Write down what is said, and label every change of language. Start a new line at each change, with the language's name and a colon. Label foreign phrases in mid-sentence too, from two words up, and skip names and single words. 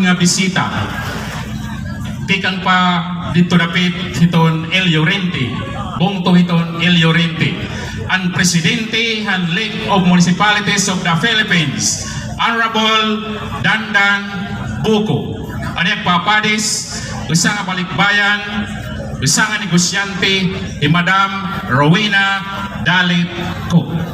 Waray: nga bisita. Tikang pa dito dapit hiton El Llorente, bungto hiton El Llorente, ang Presidente han League of Municipalities of the Philippines, Honorable Dandan Buko. Ano papadis, isa nga balikbayan, isa nga negosyante, Madam Rowena Dalit Cook.